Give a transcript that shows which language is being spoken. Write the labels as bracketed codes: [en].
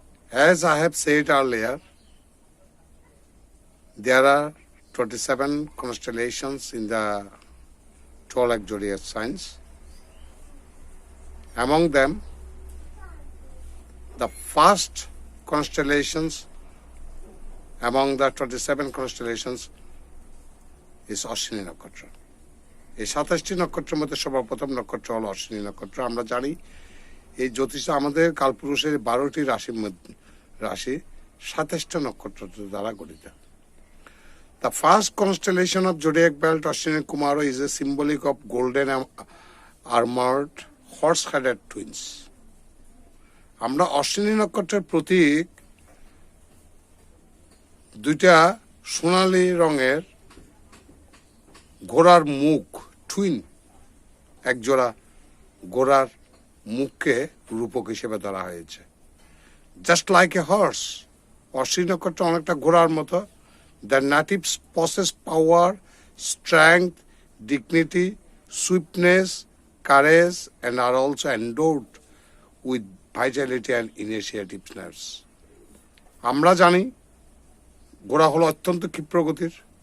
[en] As I have said earlier, there are 27 constellations in the 12 zodiac signs. Among them, the first constellations among the 27 constellations is Ashwini nakshatra. [bn] এই 27টি নক্ষত্রের মধ্যে সর্বপ্রথম নক্ষত্র হলো অশ্বিনী নক্ষত্র। আমরা জানি এই জ্যোতিষে আমাদের কালপুরুষের 12টি রাশি 27টা নক্ষত্র দ্বারা গঠিত। [en] The first constellation of zodiac belt Ashwini Kumara is a symbolic of golden armored horse-headed twins. [bn] আমরা অশ্বিনী নক্ষত্রের প্রতীক দুইটা সোনালী রঙের ঘোড়ার মুখ, টুইন, একজোড়া ঘোড়ার মুখকে রূপক হিসেবে ধরা হয়েছে। [en] just like a horse, [bn] Ashwini নক্ষত্র অনেকটা ঘোড়ার মতো। [en] The natives possess power, strength, dignity, swiftness, courage, and are also endowed with vitality and initiativeness. [bn] আমরা জানি ঘোড়া হলো অত্যন্ত ক্ষিপ্রগতির।